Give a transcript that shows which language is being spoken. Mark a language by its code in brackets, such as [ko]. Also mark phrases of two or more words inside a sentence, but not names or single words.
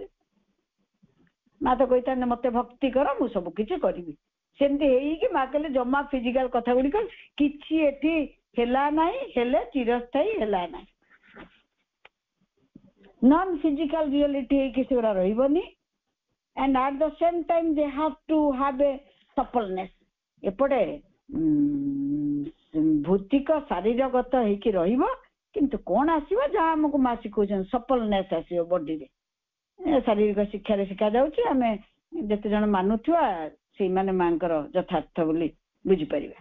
[or] ମା ତ କହିଥାନ୍ତେ ମତେ ଭକ୍ତି କର, ମୁଁ ସବୁ କିଛି କରିବି। ସେମିତି ହେଇକି ମା କହିଲେ ଜମା ଫିଜିକାଲ କଥା ଗୁଡିକ କିଛି ଏଠି ହେଲା ନାହିଁ, ହେଲେ ଚିରସ୍ଥାୟୀ ହେଲା ନାହିଁ। [en] non physical reality [or] ହେଇକି ସେଗୁଡା ରହିବନି। [en] and at the same time they have to have a suppleness. [or] ଏପଟେ ଭୌତିକ ଶାରୀରଗତ ହେଇକି ରହିବ, କିନ୍ତୁ କଣ ଆସିବ ଯାହା ଆମକୁ ମା ଶିଖଉଛନ୍ତି ସପଲନେସ୍ ଆସିବ ବଡିରେ। ଶାରୀରିକ ଶିକ୍ଷାରେ ଶିଖାଯାଉଛି, ଆମେ ଯେତେ ଜଣ ମାନୁଥିବା ସେଇମାନେ ମାଙ୍କର ଯଥାର୍ଥ ବୋଲି ବୁଝିପାରିବା।